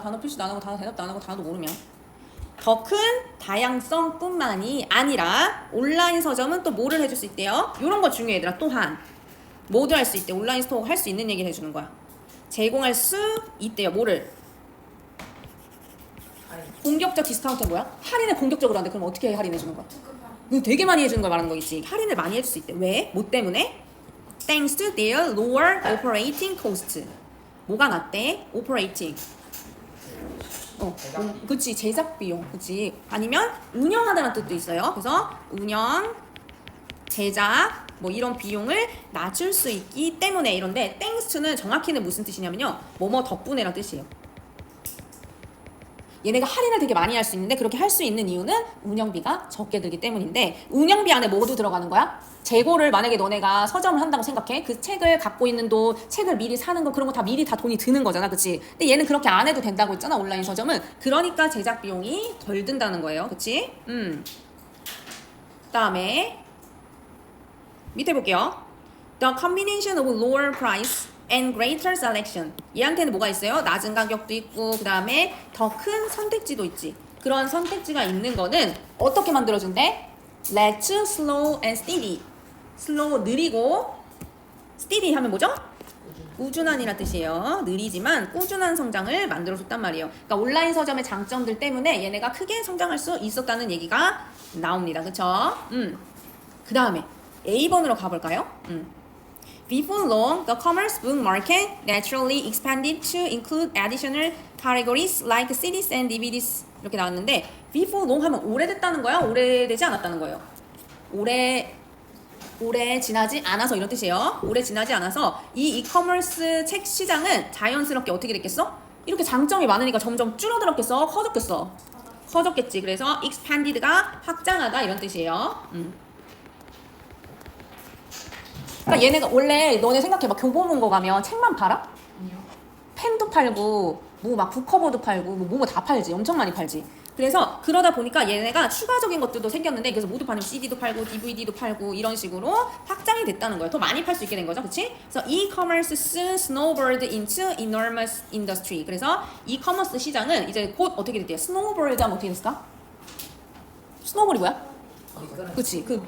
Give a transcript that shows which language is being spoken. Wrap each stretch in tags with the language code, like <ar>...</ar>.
<ko>단어 표시도 안 하고 대답도 안 하고 단어도 모르면. 더 큰 다양성뿐만이 아니라 온라인 서점은 또 뭐를 해줄 수 있대요? 이런 거 중요해 얘들아. 또한 뭐도 할 수 있대. 온라인 스토어 할 수 있는 얘기를 해주는 거야. 제공할 수 있대요. 뭐를? 공격적 디스카운트 뭐야? 할인을 공격적으로 하는데 그럼 어떻게 할인해 주는 거야? 되게 많이 해주는 걸 말하는 거겠지. 할인을 많이 해줄 수 있대. 왜? 뭐 때문에?</ko> <en>Thanks to their lower operating cost.</en> <ko>뭐가 낫대? operating. 그치. 제작 비용. 그치. 아니면 운영하다는 뜻도 있어요. 그래서 운영, 제작 뭐 이런 비용을 낮출 수 있기 때문에 이런데 thanks to는 정확히는 무슨 뜻이냐면요. 뭐뭐 덕분에란 뜻이에요. 얘네가 할인을 되게 많이 할 수 있는데 그렇게 할 수 있는 이유는 운영비가 적게 들기 때문인데 운영비 안에 뭐도 들어가는 거야? 재고를 만약에 너네가 서점을 한다고 생각해. 그 책을 갖고 있는 돈, 책을 미리 사는 거 그런 거 다 미리 다 돈이 드는 거잖아. 그치? 근데 얘는 그렇게 안 해도 된다고 했잖아. 온라인 서점은. 그러니까 제작 비용이 덜 든다는 거예요. 그치? 그다음에 밑에 볼게요.</ko> <en>The combination of lower price and greater selection.</en> <ko>얘한테는 뭐가 있어요? 낮은 가격도 있고 그 다음에 더 큰 선택지도 있지. 그런 선택지가 있는 거는 어떻게 만들어준대?</ko> <en>Let's slow and steady.</en> <ko>slow 느리고 steady 하면 뭐죠? 꾸준한이란 뜻이에요. 느리지만 꾸준한 성장을 만들어줬단 말이에요. 그러니까 온라인 서점의 장점들 때문에 얘네가 크게 성장할 수 있었다는 얘기가 나옵니다. 그쵸? 그 다음에 A번으로 가볼까요?</ko> <en>Before long, the commerce book market naturally expanded to include additional categories like CDs and DVDs</en> <ko>이렇게 나왔는데</ko> <en>before long</en> <ko>하면 오래됐다는 거야? 오래되지 않았다는 거예요? 오래 지나지 않아서 이런 뜻이에요. 오래 지나지 않아서 이 이커머스 책 시장은 자연스럽게 어떻게 됐겠어? 이렇게 장점이 많으니까 점점 줄어들었겠어? 커졌겠어? 커졌겠지. 그래서 expanded가 확장하다 이런 뜻이에요. 그러니까 얘네가 원래 너네 생각해봐. 교보문고 가면 책만 팔아? 아니요. 펜도 팔고 뭐 막 북커버도 팔고 뭐 다 팔지. 엄청 많이 팔지. 그래서 그러다 보니까 얘네가 추가적인 것들도 생겼는데 그래서 모두 팔면 CD도 팔고 DVD도 팔고 이런 식으로 확장이 됐다는 거예요. 더 많이 팔 수 있게 된 거죠. 그치? 그래서</ko> <en>e-commerce soon snowballed into enormous industry.</en> <ko>그래서 e-commerce 시장은 이제 곧 어떻게 됐대요? snowballed 하면 어떻게 됐을까? 스노볼이 뭐야? 그치?</ko>